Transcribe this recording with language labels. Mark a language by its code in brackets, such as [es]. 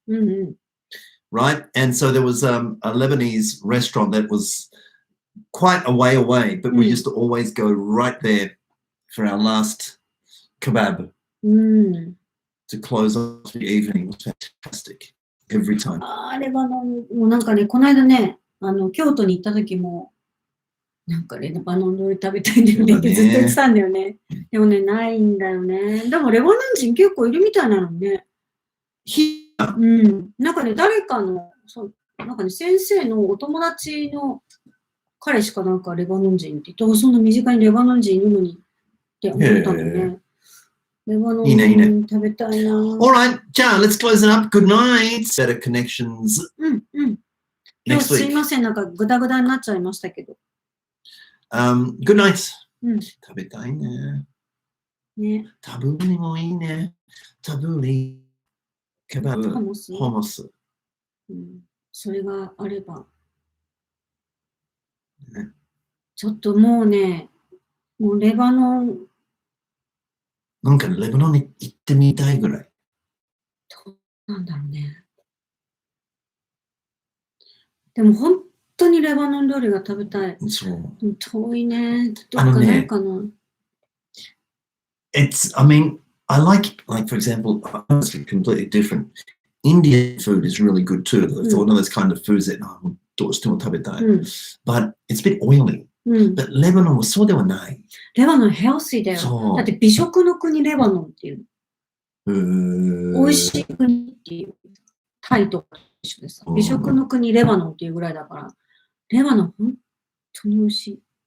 [ja] うんうん [en] right? And so there was a Lebanese restaurant that was quite a way away, but we used to always go right there for our last kebab [ja] うん。 [en] to close off the evening. It was fantastic every time. [ja] レバノン、もうなんかね、この間ね、京都に行った時も、なんかレバノン料理食べたいんだよねってずっと言ってたんだよね。でもね、ないんだよね。でもレバノン人結構いるみたいなのね。うん。なんかね、誰かの、なんかね、先生のお友達の彼しかなんかレバノン人って言って、そんな身近にレバノン人いるのにって思ったのね。レバノン食べたいな。 [en] Alright, [ja] じゃあ、 [en] let's close it up. Good night. Better connections. [ja] うんうん。今日すいません、なんかグダグダになっちゃいましたけど。 [en] Good night. [ja] うん。食べたいね。ね。タブリもいいね。タブリ、ケバブ、ホモス。うん。それがあれば。ね、ちょっともうね、もうレバノン。なんかレバノンに行ってみたいぐらい。どうなんだろうね。でも本当にレバノン料理が食べたい。そう。遠いね。どっかないかな。 [en] I mean, I like for example, honestly, completely different. Indian food is really good too. It's one of those kind of foods that [ja] どうしても食べたい。 [en] But it's a bit oily. But [ja] Lebanon はそうではない。レバノンヘルシーだよ。だって美食の国レバノンっていう。美味しい国っていう。タイとか一緒でさ。美食の国レバノンっていうぐらいだから。レバノン本当に美味しい。